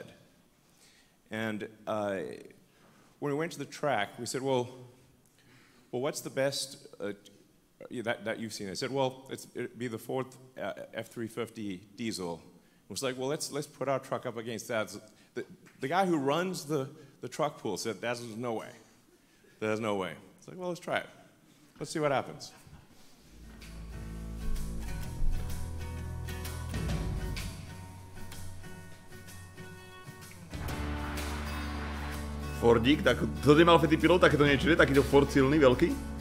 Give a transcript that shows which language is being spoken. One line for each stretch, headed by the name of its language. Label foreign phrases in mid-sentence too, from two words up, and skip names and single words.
English: And when we went to the track, we said, well, what's the best that you've seen? They said, well, it'd be the Ford F350 diesel. It was like, well, let's put our truck up against that. The guy who runs the truck pool said, there's no way. There's no way. It's like, well, let's try it. Let's see what happens.
Slovak: Fordík, tak to nemal Fetty Pilot, takéto niečo, nie? Takýto Ford silný, veľký?